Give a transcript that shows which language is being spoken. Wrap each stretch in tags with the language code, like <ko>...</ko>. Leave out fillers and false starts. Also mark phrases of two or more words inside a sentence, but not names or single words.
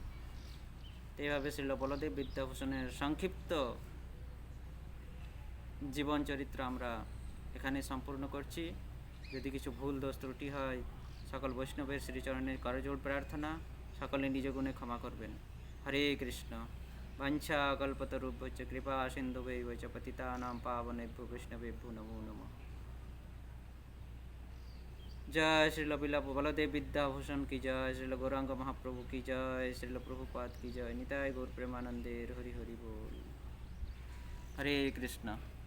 <bn>এইভাবে শ্রীল বলদেব বিদ্যাভূষণের সংক্ষিপ্ত জীবন চরিত্র আমরা এখানে সম্পূর্ণ করছি। যদি কিছু ভুল দোষ ত্রুটি হয়, সকল বৈষ্ণবের শ্রীচরণের করজোড় প্রার্থনা, সকলে নিজ গুণে ক্ষমা করবেন।</bn> <sa>হরে কৃষ্ণ। বাঞ্ছা কল্পতরুভ্যশ্চ কৃপা সিন্ধুভৈব চ পতিতানাং পাবনেভ্যো বৈষ্ণবেভ্যো নমো নমঃ।</sa> <hi>जय श्रील बलदेव विद्याभूषण की जय, श्रील गौरांग महाप्रभु की जय, श्रील प्रभुपाद की जय।</hi> <bn>নিতাই গৌর প্রেমানন্দে হরি হরি বোল। हरे कृष्ण।</bn>